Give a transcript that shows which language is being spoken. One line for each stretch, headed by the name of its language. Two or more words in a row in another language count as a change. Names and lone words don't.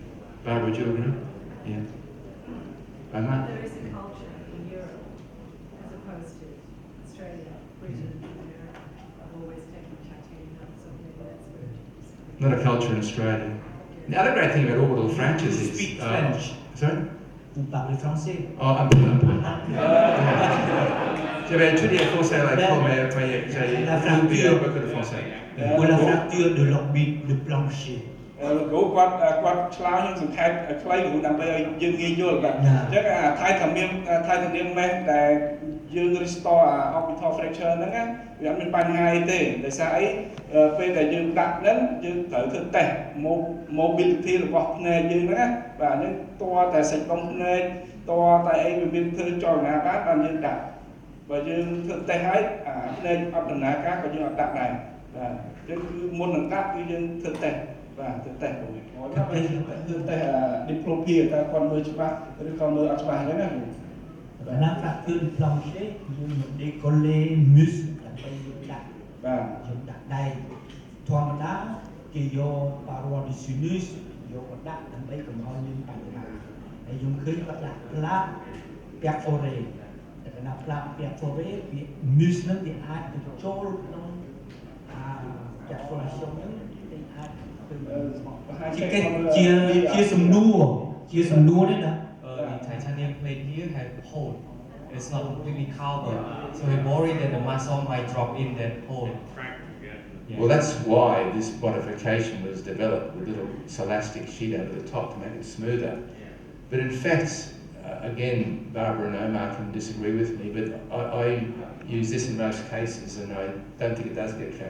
English: Barbara, do you agree? Yeah. Omar? There is a culture in Europe as opposed to Australia, Britain, America. I've always taken titanium out, so maybe that's where it is. Not a culture in Australia. The other great thing about orbital fractures is... speak French. Sorry?
French: Vous parlez français. Oh, un peu. J'avais étudié le français à l'école, mais j'ai oublié beaucoup de français. Pour la fracture de l'orbite de plancher.
Khmer: គាត់ឆ្លើយសង្ខេបខ្លីដើម្បីឲ្យយើងងាយយល់បាទអញ្ចឹងថៃធម្មនាមមេសដែលយើង
English: restore orbital fracture
Khmer: ហ្នឹងណាវាអ ត់មានបញ្ហាអីទេដោយសារអីពេលដែលយើងដាក់ហ្នឹងយើងត្រូវធ្វើតេស្ត mobility របស់ភ្នែកយើងហ្នឹងណាបាទហ្នឹងតើតែសាច់ដុំភ្នែកតើតែអីវាមានធ្វើចលនាបានបានយើងដាក់បើយើងធ្វើតេស្តហើយភ្នែកអត់ដំណើរការក៏យើងអត់ដាក់ដែរបាទអញ្ចឹងគឺមុននឹងដាក់គឺយើងធ្វើតេស្ត បាទទៅតេស្តទៅdiplopia តើគាត់មើលច្បាស់ឬក៏មើលអត់ច្បាស់អញ្ចឹងណា
French: La fracture de plancher
Khmer: យើង
French: décoller muscle
Khmer: ដើម្បីយើងដាក់បាទយើងដាក់ដៃធម្មតាគេយក
French: paroi de sinus
Khmer: យកមកដាក់ដើម្បីកុំឲ្យមានបញ្ហាហើយយើងឃើញគាត់ដាក់
French: plaque perforé
Khmer: តែកណា
French: plaque perforé
Khmer: វា muscle ហ្នឹងវាអាចទៅចូលក្នុងperforation ហ្នឹងវាអាច ជាសំណួរទេណា
English: The titanium plate here have hole. It's not completely covered, so we worry that the muscle might drop in that hole. Well, that's why this modification was developed with a little elastic sheet over the top to make it smoother. But in fact, again, Barbara and Omar can disagree with me, but I use this in most cases, and I don't think it does get trapped.